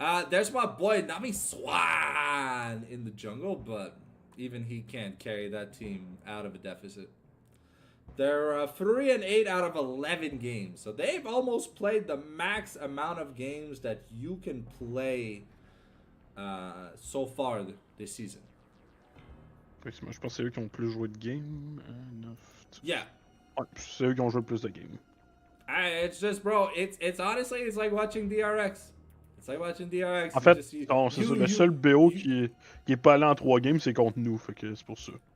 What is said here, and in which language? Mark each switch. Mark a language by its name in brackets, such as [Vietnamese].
[English] There's my boy Nami Swan in the jungle, but even he can't carry that team out of a deficit. They're 3-8 out of 11 games, so they've almost played the max amount of games that you can play so far this season. [French] Moi, je pense que c'est eux qui ont plus joué de games. 9. [English] Yeah. [French] Ouais, c'est eux qui ont joué plus de games. [English] It's just, bro, it's honestly, it's like watching DRX. It's like watching DRX. [French] En fait, c'est ça. Le seul BO qui est pas allé en 3 games, c'est contre nous, fait que c'est pour ça.